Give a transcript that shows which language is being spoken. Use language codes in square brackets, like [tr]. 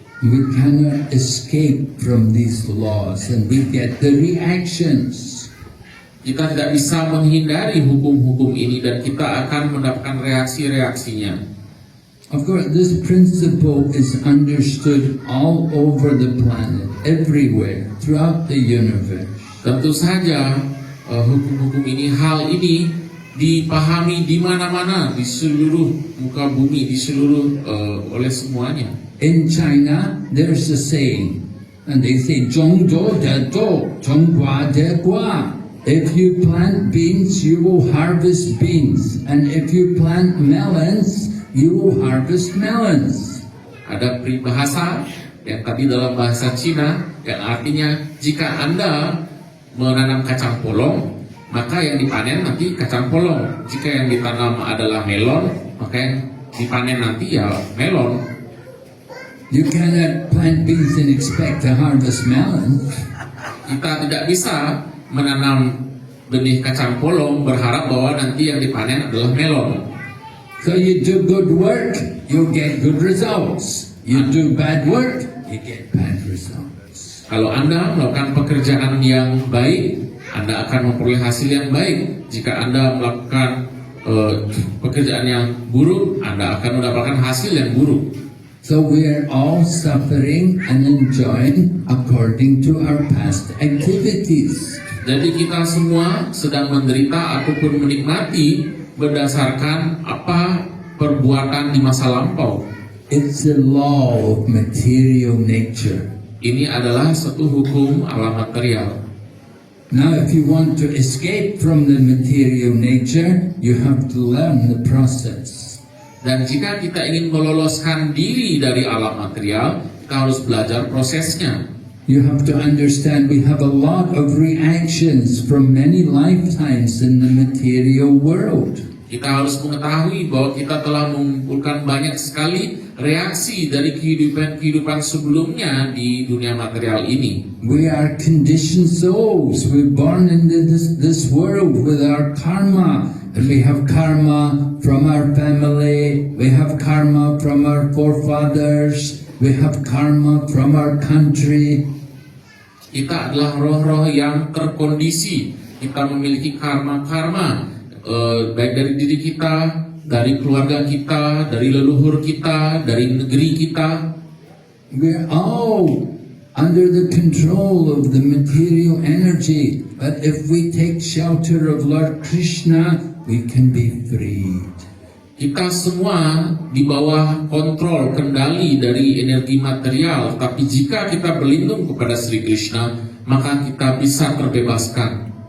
[en] We cannot escape from these laws and we get the reactions. [id] Kita tidak bisa menghindari hukum-hukum ini dan kita akan mendapatkan reaksi-reaksinya. [en] Of course, this principle is understood all over the planet, everywhere, throughout the universe. [id] Tentu saja hukum-hukum ini, hal ini dipahami di mana-mana, di seluruh muka bumi, di seluruh oleh semuanya. [en] In China, there's a saying, and they say, [zh] 种族的种，种瓜的瓜. [en] If you plant beans, you will harvest beans, and if you plant melons, you will harvest melons. [id] Ada peribahasa yang tadi dalam bahasa Cina yang artinya jika Anda menanam kacang polong, maka yang dipanen nanti kacang polong. Jika yang ditanam adalah melon, maka yang dipanen nanti ya melon. [en] You cannot plant beans and expect to harvest melons. [id] Kita tidak bisa menanam benih kacang polong berharap bahwa nanti yang dipanen adalah melon. [en] So you do good work, you get good results. You do bad work, you get bad results. [id] Kalau Anda melakukan pekerjaan yang baik, Anda akan memperoleh hasil yang baik. Jika Anda melakukan pekerjaan yang buruk, Anda akan mendapatkan hasil yang buruk. [en] So we are all suffering and enjoying according to our past activities. [id] Jadi kita semua sedang menderita ataupun menikmati berdasarkan apa perbuatan di masa lampau. [en] It's the law of material nature. [id] Ini adalah satu hukum alam material. [en] Now if you want to escape from the material nature, you have to learn the process. [id] Dan jika kita ingin meloloskan diri dari alam material, kita harus belajar prosesnya. [en] You have to understand we have a lot of reactions from many lifetimes in the material world. [id] Kita harus mengetahui bahwa kita telah mengumpulkan banyak sekali reaksi dari kehidupan sebelumnya di dunia material ini. [en] We are conditioned souls. We're born into this world with our karma. And we have karma from our family. We have karma from our forefathers. We have karma from our country. [id] Kita adalah roh-roh yang terkondisi. Kita memiliki karma-karma, baik dari diri kita, dari keluarga kita, dari leluhur kita, dari negeri kita. [en] We're all under the control of the material energy. But if we take shelter of Lord Krishna, we can be freed. [id] Kita semua di bawah kontrol kendali dari energi material, tapi jika kita berlindung kepada Sri Krishna, maka kita bisa terbebaskan.